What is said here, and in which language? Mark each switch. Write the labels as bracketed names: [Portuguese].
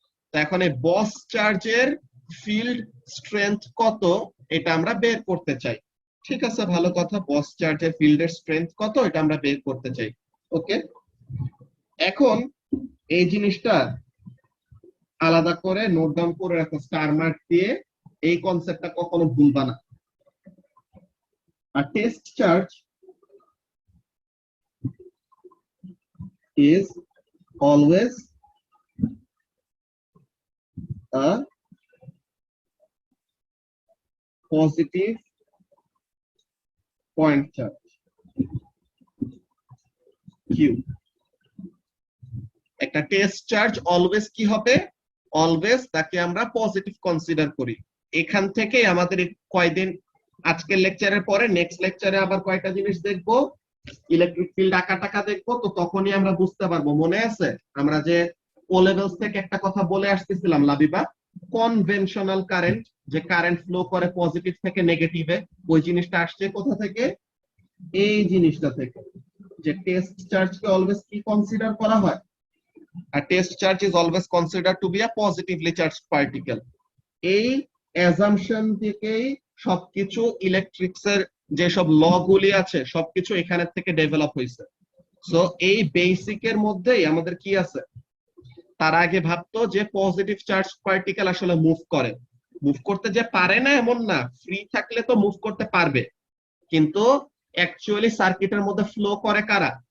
[Bangla] তো এখন এই বস চার্জের ফিল্ড স্ট্রেংথ কত এটা আমরা বের করতে চাই। ঠিক আছে, ভালো কথা, বস চার্জের ফিল্ডের স্ট্রেংথ কত এটা আমরা বের করতে চাই। ওকে, এখন এই জিনিসটা আলাদা করে নোট ডাউন করে রাখো স্টার মার্ক দিয়ে, এই কনসেপ্টটা কখনো ভুলবা না। [English] আর test charge is always a positive point charge Q। [Bangla] একটা টেস্ট চার্জ অলওয়েজ কি হবে? অলওয়েজ তাকে আমরা পজিটিভ কনসিডার করি। এখান থেকে আমাদের কয়দিন আজকের লেকচারের পরে নেক্সট লেকচারে আবার কয়টা জিনিস দেখবো, ইলেকট্রিক ফিল্ড আঁকা টাকা দেখবো, তো তখনই আমরা বুঝতে পারবো। মনে আছে আমরা যে ও লেভেলস থেকে একটা কথা বলে আসতেছিলাম লাবিবা, কনভেনশনাল কারেন্ট, যে কারেন্ট ফ্লো করে পজিটিভ থেকে নেগেটিভে, ওই জিনিসটা আসছে কোথা থেকে? এই জিনিসটা থেকে, যে টেস্ট চার্জকে অলওয়েজ কি কনসিডার করা হয়, a test charge is always considered to be a positively charged particle. এই অ্যাজাম্পশন থেকেই সবকিছু ইলেকট্রিক্স এর যে সব ল গুলি আছে সবকিছু এখানে থেকে ডেভেলপ হয়েছে। সো এই বেসিকের মধ্যেই আমাদের কি আছে, তার আগে ভাবতো যে পজিটিভ চার্জ পার্টিকেল আসলে মুভ করে, মুভ করতে যে পারে না এমন না, ফ্রি থাকলে তো মুভ করতে পারবে, কিন্তু অ্যাকচুয়ালি সার্কিটের মধ্যে ফ্লো করে কারা?